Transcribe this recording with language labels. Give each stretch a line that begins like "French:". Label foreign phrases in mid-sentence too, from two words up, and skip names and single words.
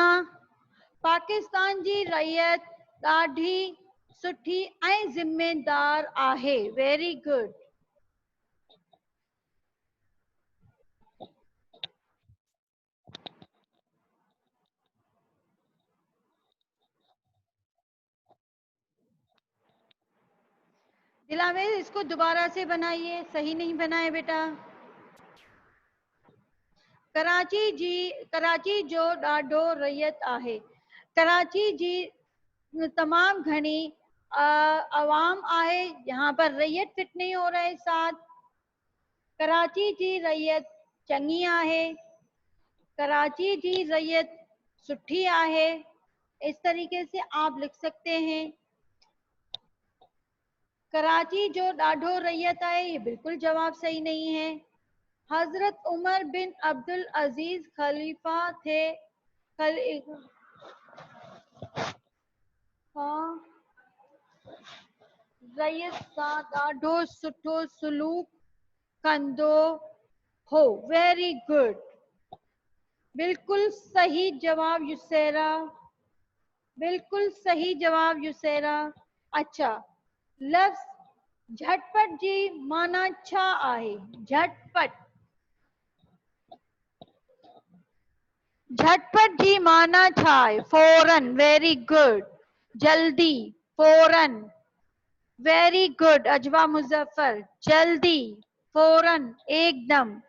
Sindhi: पाकिस्तान जी रैयत ॾाढी सुठी ऐं ज़िम्मेदार आहे।
English: very good.
Urdu: دلاور، اس کو دوبارہ سے بنائیے، صحیح نہیں بنائے بیٹا.
Sindhi: कराची जो ॾाढो रैयत आहे। कराची जी तमाम घनी अवाम आहे।
Urdu: یہاں پر رعیت فٹ نہیں ہو رہا ہے ساتھ.
Sindhi: कराची जी रैयत चंगी आहे। कराची जी रैयत सुठी आहे।
Urdu: اس طریقے سے آپ لکھ سکتے ہیں.
Sindhi: कराची जो ॾाढो रैयत आहे,
Urdu: یہ بالکل جواب صحیح نہیں ہے. حضرت عمر بن عبد العزیز خلیفہ تھے.
Sindhi: हाँ, रैयत सां ॾाढो सुठो सलूक कंदो हो।
English: very good.
Urdu: بالکل صحیح جواب یسرا. بالکل صحیح جواب یسرا.
Sindhi: अच्छा, लफ्ज़ झटपट जी माना छा आहे? झटपट। झटपट जी माना छा आहे?
English: फौरन। very good.
Urdu: جلدی، فوراً.
English: very good Ajwa Muzaffar.
Urdu: جلدی، فوراً، ایکدم.